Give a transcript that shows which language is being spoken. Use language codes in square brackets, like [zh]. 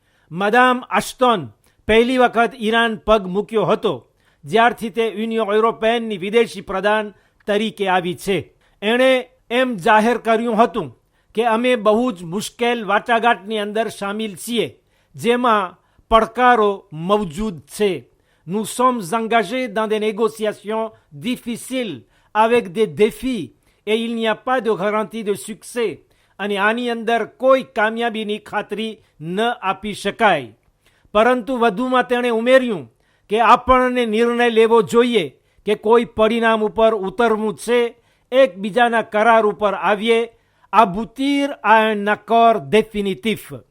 [gu] મદામ અશ્તોન પહેલી વખત ઈરાન પગ મૂક્યો હતો જ્યારથી તે યુનિયન યુરોપિયનની વિદેશી પ્રધાન તરીકે આવી છે. એણે એમ જાહેર કર્યું હતું કે અમે બહુ જ મુશ્કેલ વાટાઘાટની અંદર સામેલ છીએ, જેમાં પડકારો મૌજૂદ છે. [fr] Nous sommes engagés dans des négociations difficiles avec des défis et il n'y a pas de garantie de succès. [gu] અને આની અંદર કોઈ કામયાબીની ખાતરી ન આપી શકાય. પરંતુ વધુમાં તેણે ઉમેર્યું કે આપણને નિર્ણય લેવો જોઈએ કે કોઈ પરિણામ ઉપર ઉતરવું છે, એકબીજાના કરાર ઉપર આવીએ, [fr] aboutir à un accord définitif.